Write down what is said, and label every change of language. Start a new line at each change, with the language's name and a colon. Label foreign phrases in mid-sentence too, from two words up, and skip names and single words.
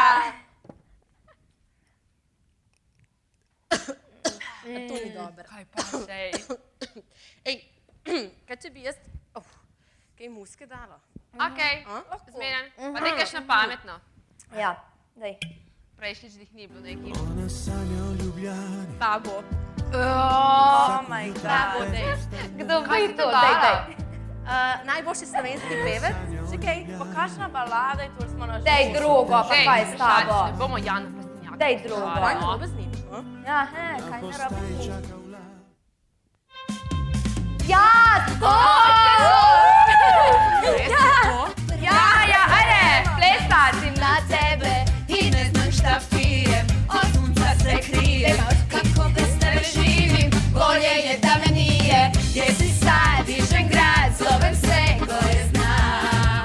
Slovenian: To ni dober. Kaj pa še, ej. Ej, kaj če bi jaz, kaj muske dala? Okej, zmeren. Pa nekaj še na pametno. Ja, dej. Prejšnjič jih ni bilo nekih. Ona sanja o Ljubljani. Babo.
English: Oh my god.
Slovenian: Kdo Kaj bi si to? to Dej, dala? dej. Najboljši slovenski pevec. Čakaj, pa kakšna balada je to, smo na Dej drugo, pa kaj je s tabo? Ne bomo Jan Plesnjak. Dej drugo. Kaj narobe z njim? Ja, kaj ne Postaj rabi? čaka vlak. Ja, to! Ja, ajde, plesati.
Bosnian: Na tebe i ne znam šta pijem, od sunca se krijem, kako bez tebe živim, bolje je da me nije, gdje si sad, dižem grad, zovem sve koje znam.